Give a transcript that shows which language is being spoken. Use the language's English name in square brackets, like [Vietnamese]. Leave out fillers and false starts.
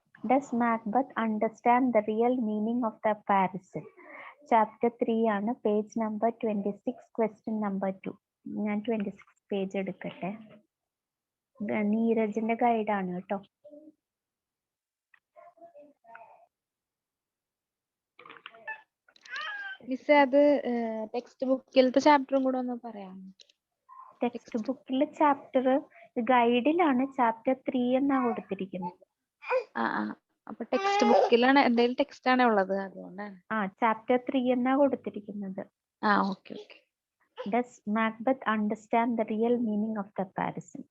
[English] Does Macbeth understand the real meaning of the comparison? [Malayalam] Chapter 3 ആണ്, page number 26, question number 2. ഞാൻ 26 page എടുക്കട്ടെ. നീരജിന്റെ ഗൈഡാണ് കേട്ടോ. മിസ്സേ അത് ടെക്സ്റ്റ് ബുക്കിലത്തെ ചാപ്റ്ററും കൂടെ ഒന്ന് പറയാമോ? ടെക്സ്റ്റ് ബുക്കിലെ ചാപ്റ്റർ ഗൈഡിലാണ് ചാപ്റ്റർ 3 എന്നാ കൊടുത്തിരിക്കുന്നത്. അപ്പൊ ടെക്സ്റ്റ് ബുക്കിലാണ് എന്തെങ്കിലും ടെക്സ്റ്റ് ആണ് ഉള്ളത്, അതുകൊണ്ടാണ്. ചാപ്റ്റർ 3 എന്നാ കൊടുത്തിരിക്കുന്നത്. Okay. [English] Does Macbeth understand the real meaning of the comparison?